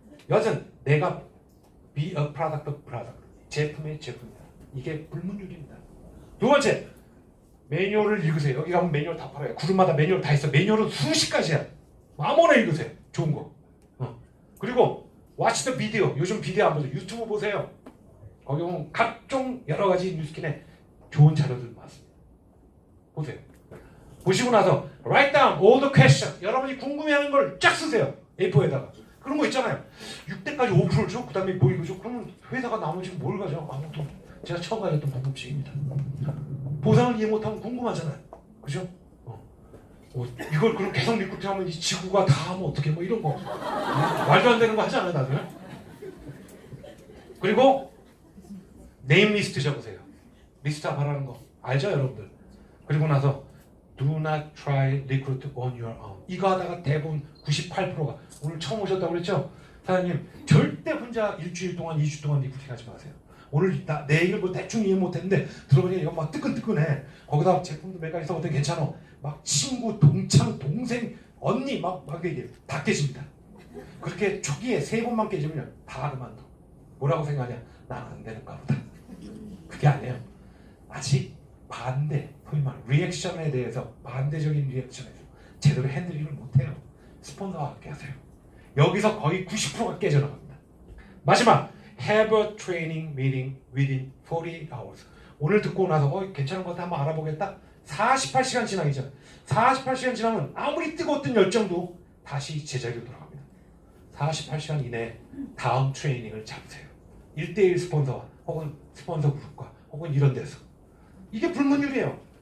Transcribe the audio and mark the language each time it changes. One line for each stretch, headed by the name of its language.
Korean: 여하튼 내가
English: be a product of product.
Korean: 제품의 제품이다. 이게 불문율입니다. 두 번째, 매뉴얼을 읽으세요. 여기 가면 매뉴얼 다 팔아요. 그룹마다 매뉴얼 다 있어. 매뉴얼은 수십 가지야. 아무나 읽으세요. 좋은 거. 그리고
English: watch the video.
Korean: 요즘 비디오 안 보세요. 유튜브 보세요. 거기 보면 각종 여러 가지 뉴스킨에 좋은 자료들 많습니다. 보세요. 보시고 나서
English: write down all the questions.
Korean: 여러분이 궁금해하는 걸 쫙 쓰세요. A4에다가. 그런 거 있잖아요. 6대까지 5%를 줘. 그 다음에 뭐 이거 줘. 그러면 회사가 나머지 뭘 가져? 아무것도. 제가 처음 가졌던 궁금증입니다. 보상을 이해 못하면 궁금하잖아요. 그죠? 이걸 그럼 계속 리크루팅하면 이 지구가 다 하면 어떻게 뭐 이런 거 말도 안 되는 거 하지 않아요 나중에? 그리고 네임 리스트 적으세요. 리스트 바라는 거 알죠 여러분들? 그리고 나서
English: do not try recruit on your own.
Korean: 이거 하다가 대부분 98%가 오늘 처음 오셨다고 그랬죠? 사장님 절대 혼자 일주일 동안 2주 동안 리크루팅 하지 마세요. 오늘 내 얘기를 뭐 대충 이해 못했는데 들어보니 이거 막 뜨끈뜨끈해. 거기다 제품도 몇 가지 써봤더니 괜찮아. 막 친구, 동창, 동생, 언니 막 얘기해. 다 깨집니다. 그렇게 초기에 3번만 깨지면 다 그만둬. 뭐라고 생각하냐? 난 안 되는가 보다. 그게 아니에요. 아직 반대, 소위 말하는 리액션에 대해서 반대적인 리액션에서 제대로 핸들링을 못해요. 스폰서와 함께 하세요. 여기서 거의 90%가 깨져나갑니다. 마지막
English: have a training meeting within 48 hours.
Korean: 오늘 듣고 나서 괜찮은 것 같아 한번 알아보겠다. 48시간 지나기죠. 48시간 지나면 아무리 뜨거웠던 열정도 다시 제자리로 돌아갑니다. 48시간 이내에 다음 트레이닝을 잡으세요. 1대1 스폰서와 혹은 스폰서 그룹과 혹은 이런 데서. 이게 불문율이에요.